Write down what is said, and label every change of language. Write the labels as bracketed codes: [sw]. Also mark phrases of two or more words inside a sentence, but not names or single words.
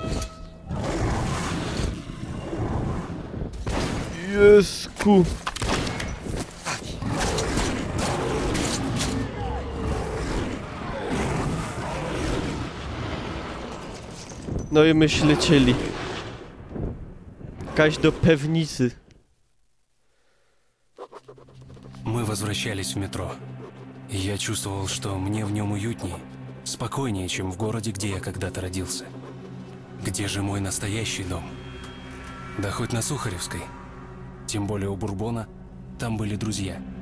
[pl] Jesku! No i myśmy lecieli. Kaś do pewnicy. [ru] Мы возвращались в метро. И я чувствовал, что мне в нем уютнее, спокойнее, чем в городе, где я когда-то родился. Где же мой настоящий дом? Да хоть на Сухаревской. Тем более у Бурбона там были друзья.